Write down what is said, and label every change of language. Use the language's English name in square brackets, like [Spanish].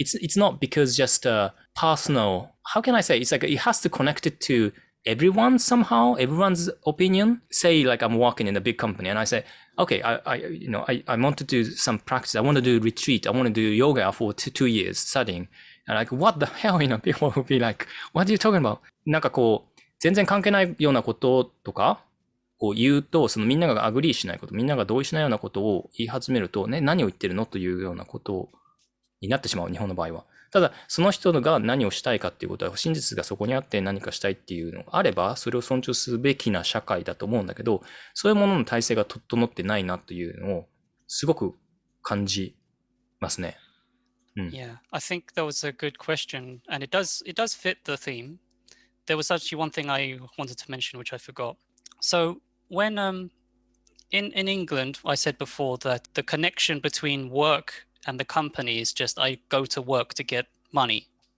[English] It's not because just a personal, how can I say, it's like it has to connect it to everyone somehow, everyone's opinion. Say like I'm working in a big company and I say, okay, I want to do some practice. I want to do retreat. I want to do yoga for 2 years studying. And like, what the hell, people will be like, what are you talking about? [Japanese] なんかこう、全然関係ないようなこととかを言うと、みんながアグリーしないこと、みんなが同意しないようなことを言い始めると、ね、何を言ってるのというようなことになってしまう、日本の場合は。ただ、その人が何をしたいかっていうことは、真実がそこにあって何かしたいっていうのがあれば、それを尊重すべきな社会だと思うんだけど、そういうものの体制が整ってないなというのを、すごく感じますね。 [English] Yeah, I think that was a good question, and it does fit the theme. There was actually one thing I wanted to mention, which I forgot. So when in England, I said before that the connection between work and the company is just I go to work to get money.